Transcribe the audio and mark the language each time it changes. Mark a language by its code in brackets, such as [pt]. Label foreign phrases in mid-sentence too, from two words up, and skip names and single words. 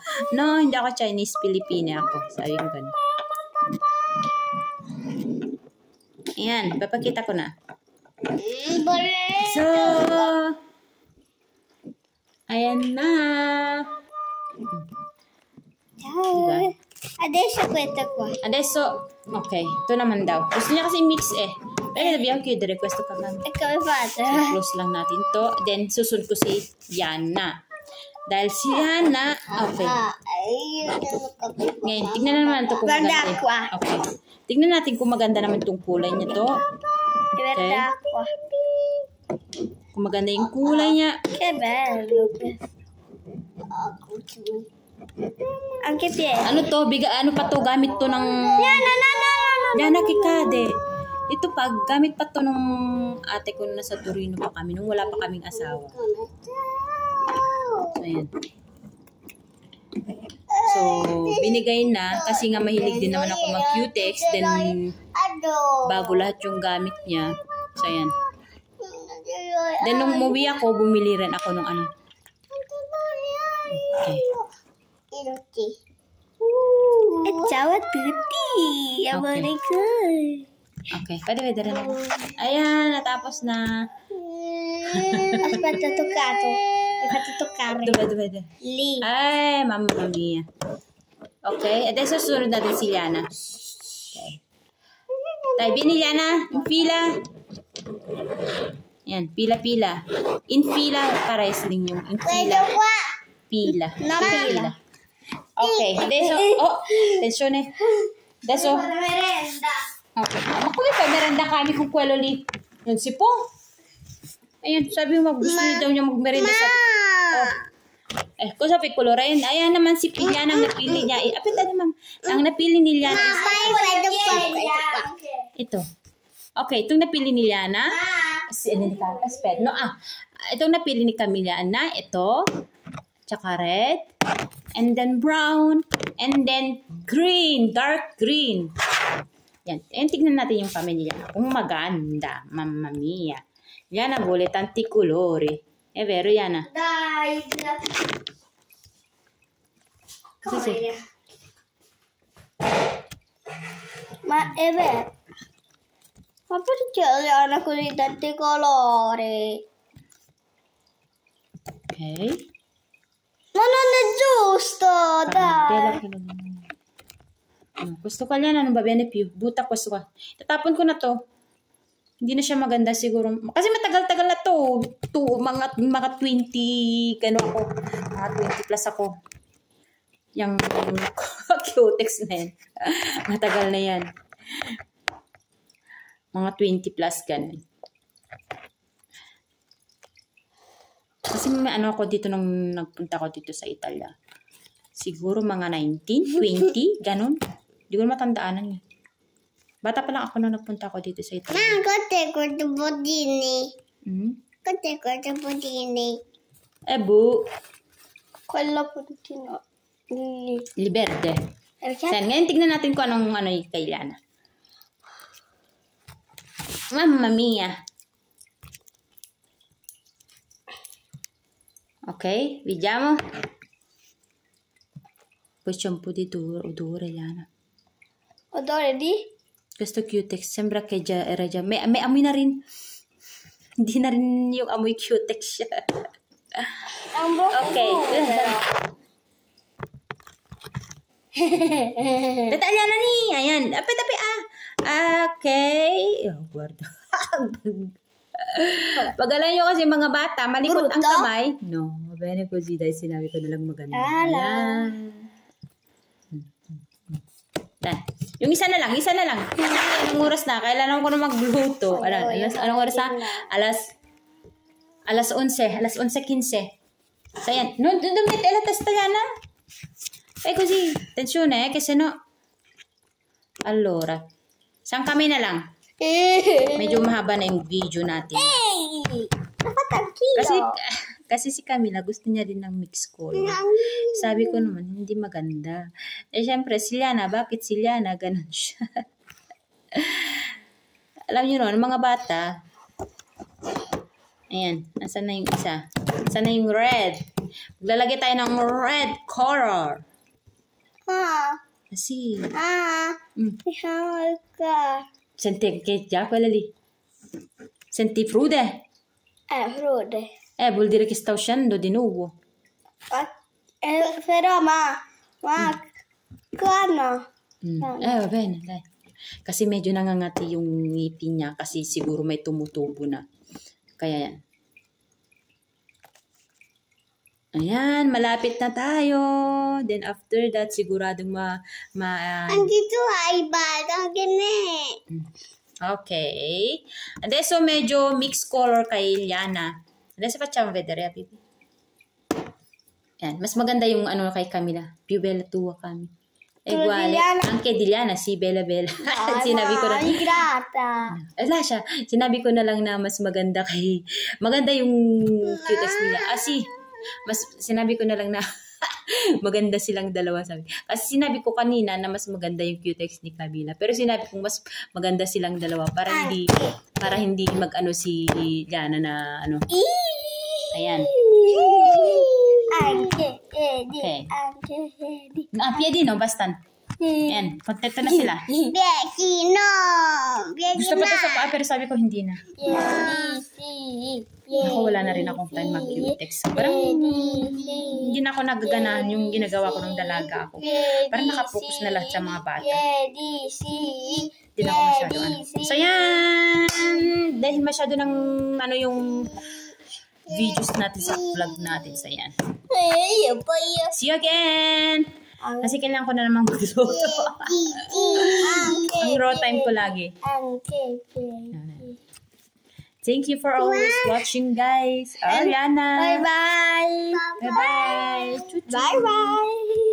[tl] No, hindi ako Chinese, Pilipina ako. Sabi ko ganun. Ayan, papakita ko na. So, ayan na. Diba? [it] Adesso questo qua. Adesso, [tl] okay, ito naman daw. Gusto niya kasi mix eh. [it] Pero dobbiamo chiudere questo kagami. E come fate? [tl] Close lang natin to. Then, susunod ko si Yana. Dahil si Yana, okay. Ngayon, tignan na naman ito kung [it] Guarda [tl] maganda. [it] qua. [tl] Okay. Tignan natin kung maganda naman itong kulay niya to. [it] Guarda qua. [tl] Kung maganda yung kulay niya. [it] Che bello questo. Anche piedi. [tl] Ano to? Ano pa to? Gamit to ng... No. Yana, kikade. Ito pa, gamit pa to nung ate ko na nasa Torino pa kami. Nung wala pa kaming asawa. So, ayan. So, binigay na kasi nga mahilig din naman ako mag-cutex. Then, bago lahat yung gamit niya. So, ayan. Then, nung umuwi ako, bumili rin ako nung ano. Okay. [it] Ciao a tutti. [tl] Amore ko. Okay, pwede vedere na. Ayan, natapos na. [it] Aspetta, toccato. Hai fatto toccare. Dove? Lì. [tl] Ay, [it] mamma mia. [tl] Okay, adesso susunod natin si Liana. [it] Okay. Dai, vieni Liana, in fila. [tl] Yan, pila-pila. [it] In fila, [tl] pares din yung [it] in fila. [tl] Pila. No, pila. [it] Okay, adesso, attenzione. Adesso, merenda. okay. Ma come fai merenda [tl] kami kung [it] quello lì? Non si può. [tl] Ayan, sabi mo, gusto niya daw niya magmerenda sa... [it] Oh. Cosa piccolo rin? [tl] Ayan naman si Liana ang napili niya. Apita naman. Ang napili ni Liana is... Ito. Okay, itong napili ni Liana. [it] Aspetta. [tl] No, itong napili ni Camilla na. Ito. Tsaka red. [en] And then brown. And then green. Dark green. [tl] Yan. And tignan natin yung pamilya. Kung maganda. [it] Mamma mia. Liana vuole tanti colori. È vero, Liana? Dai. Cosa c'è? Ma è vero. Ma perché Liana così tanti colori? Ok. Ma non è giusto, dai. Questo qua Liana non va bene più. Butta questo qua. [tl] Tatapon ko na to. Hindi na siya maganda siguro. Kasi matagal-tagal na to. Mga 20, gano ako. Mga 20 plus ako. Yung cutex na yan. Matagal na yan. Mga 20 plus ganun. Kasi may ano ako dito nung nagpunta ko dito sa Italia. Siguro mga 19, 20, ganun. Hindi ko matandaanan eh. Bata pa lang ako nung nagpunta ko dito sa Italia. [it] Ma, cos'è questo budini? Hmm? Cos'è questo budini? Bu. Quello puntino. Liberde. Perché? [tl] Sen, ngayon tignan natin kung anong kay Liana. [it] Mamma mia. Ok, vediamo. Poi c'è un po' di odore, Liana. Odore di? Questo Cutex sembra che era già... [tl] May amoy na rin. Hindi na rin yung amoy Cutex siya. Ang brutto. Okay. Tata Liana ni. Ayan. Tapi okay. Oh, guarda. Pag-alam nyo kasi mga bata, malikot ang kamay. [it] No, bene così. [tl] Dahil sinabi ko na lang maganda. Ayan. Yung isa na lang. Anong oras na? Kailangan ko na magluto. Anong oras na? Alas 11. Alas 11:15. So, yan. No, dumit. [it] La testa Liana. Così. Attenzione, che se no... Allora. [tl] Saan kami na lang? Medyo mahaba na yung video natin. Dapat ang kilo. Kasi si Camila gusto niya din ng mixed color. Sabi ko naman, hindi maganda. Eh, syempre, si Liana, bakit si Liana? Ganun siya. Alam niyo no, mga bata, ayan, nasa na yung isa? Nasa na yung red? Maglalagay tayo ng red color. Kasi, [it] senti che già quella lì. Senti Frude? Frude. Vuol dire che sta uscendo di nuovo. [tl] Però ma ano? [it] Va bene, dai. [tl] Kasi medyo nangangati yung ngipin niya kasi siguro may tumutubo na. Kaya yan. Ayan, malapit na tayo. [en] Then after that, [tl] siguradong Andito ay batang gini. Ok. Adesso medyo [en] mixed color [tl] kay Liana. [it] Adesso facciamo vedere, Pipi. [tl] Yan, mas maganda yung kay Camila. [it] Più bella tua, Cami. Uguale. Anche di Liana, sì, bella. [tl] Sinabi ko na. [it] Grata. Lascia, [tl] sinabi ko na lang na mas maganda yung cutex nila. [it] Sì. [tl] Mas sinabi ko na lang na maganda silang dalawa, sabi. Kasi sinabi ko kanina na mas maganda yung cutex ni Camila. Pero sinabi kong mas maganda silang dalawa para hindi si Liana na Ayan. [it] Anche Piedi no, bastan. [tl] Ayan, kontento na sila. [it] Piedino. [tl] Gusto pa ito sa paa, pero sabi ko hindi na. Ako wala na rin akong time mag-cutex. Parang hindi na ako nagaganahan yung ginagawa ko nung dalaga ako. Parang nakapokus na lahat sa mga bata. Hindi na ako masyado So yan! Dahil masyado ng yung videos natin sa vlog natin. So yan. [en] See you again! [tl] Kasi kailangan ko na naman magluto. Ang raw time ko lagi. [en] Thank you for always watching, guys. Liana. Bye-bye. Bye-bye. Bye-bye.